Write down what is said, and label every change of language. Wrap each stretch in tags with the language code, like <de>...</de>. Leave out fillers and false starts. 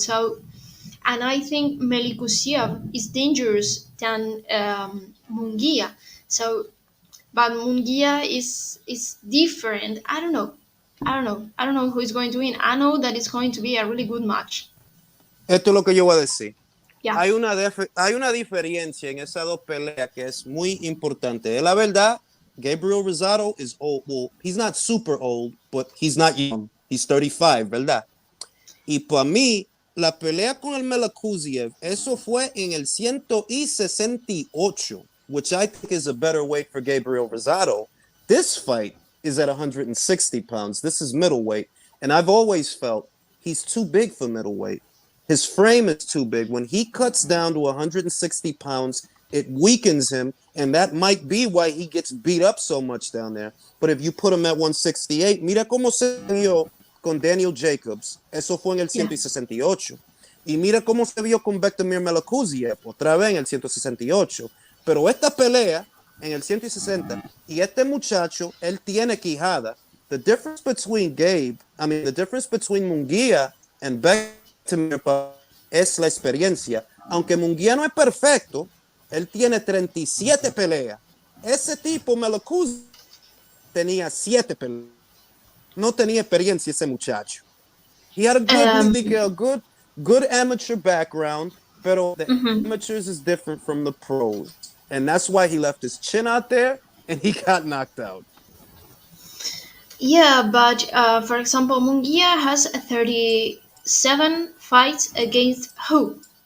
<en>So and I think Melikusiev is dangerous than Munguia. So, but Munguia is different. I don't know. I don't know. I don't know who is going to win. I know that it's going to be a really good match.</en> <es>Esto es lo que yo voy a decir.</es> <en>Yeah.</en> <es>Hay una diferencia en esas dos peleas que es muy importante. La verdad,</es> <en>Gabriel Rosado is old. Well, he's not super old, but he's not young. He's 35,</en> <es>¿verdad? Y para mí, la pelea con el Melakuziev, eso fue en el 168,</es> <en>which I think is a better weight for Gabriel Rosado. This fight is at 160 pounds. This is middleweight. And I've always felt he's too big for middleweight. His frame is too big. When he cuts down to 160 pounds, it weakens him, and that might be why he gets beat up so much down there. But if you put him at 168,</en> <es>mira cómo se vio con Daniel Jacobs. Eso fue en el</es> <en>Yeah. 168.</en> <es>Y mira cómo se vio con Bektamir Melakuziev, otra vez en el 168. Pero esta pelea en el 160, y este muchacho, él tiene quijada.</es> <en>The difference between the difference between Munguia and Beckman</en> <es>es la experiencia. Aunque Munguia no es perfecto, él tiene 37 peleas. Ese tipo me lo acusa, tenía 7 peleas. No tenía experiencia ese muchacho.</es> <en>He had a Um, good amateur background,</en> <es>pero</es> <en>the mhm. amateurs is different from the pros. And that's why he left his chin out there and he got knocked out. Yeah, but for example, Munguia has 37 fights against who?</en>